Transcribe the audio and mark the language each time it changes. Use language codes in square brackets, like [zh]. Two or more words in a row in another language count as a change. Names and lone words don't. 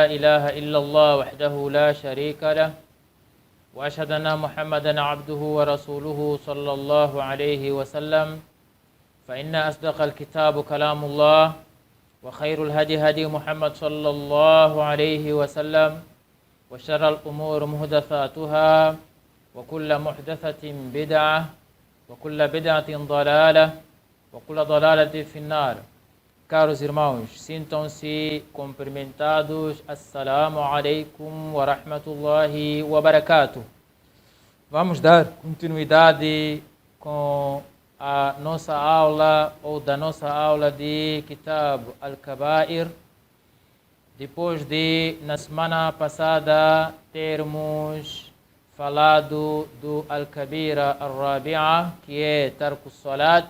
[ar] إله إلا الله وحده لا شريك له وأشهد أن محمدا عبده ورسوله صلى الله عليه وسلم فإن أصدق الكتاب كلام الله وخير الهدي هدي محمد صلى الله عليه وسلم وشر الأمور محدثاتها وكل محدثة بدعة وكل بدعة ضلالة وكل ضلالة في النار. [pt] Caros irmãos, sintam-se cumprimentados. [ar] السلام عليكم ورحمة الله وبركاته. [pt] Vamos dar continuidade com a nossa aula ou da nossa aula de Kitab Al-Kabair, depois de na semana passada termos falado do [ar] الكبيرة الرابعة, [pt] que é [ar] ترك الصلاة.